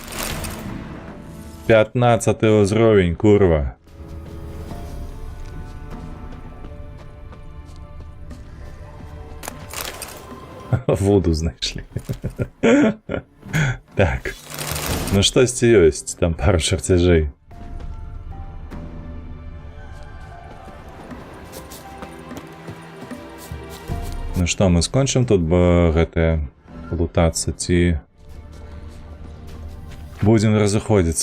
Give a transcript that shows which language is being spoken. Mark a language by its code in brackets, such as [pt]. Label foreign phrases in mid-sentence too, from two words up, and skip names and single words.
[be] 15 узровень, курва. Воду знайшли. Так. Ну штось ёсць, там пару чертежей. Ну што, мы скончым тут гэтае лутацца, ці будзем разыходзіцца?